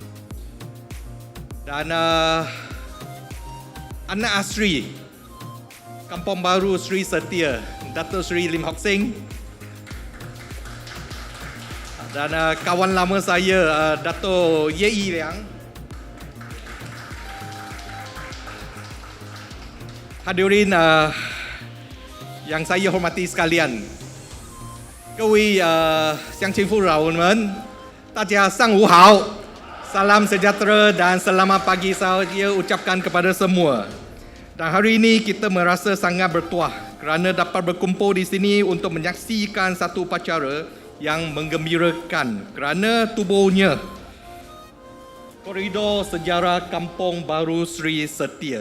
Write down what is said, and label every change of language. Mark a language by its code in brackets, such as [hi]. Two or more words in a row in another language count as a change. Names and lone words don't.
[ms] dan anak asri Kampung Baru Seri Setia, Datuk Seri Lim Hock Seng, dan kawan lama saya Datuk Ye Yi Liang. Hadirin yang saya hormati sekalian, [zh] 各位乡亲父老们，大家上午好， [ms] salam sejahtera dan selamat pagi saya ucapkan kepada semua. Dan hari ini kita merasa sangat bertuah kerana dapat berkumpul di sini untuk menyaksikan satu upacara yang menggembirakan kerana tubuhnya Koridor Sejarah Kampung Baru Seri Setia.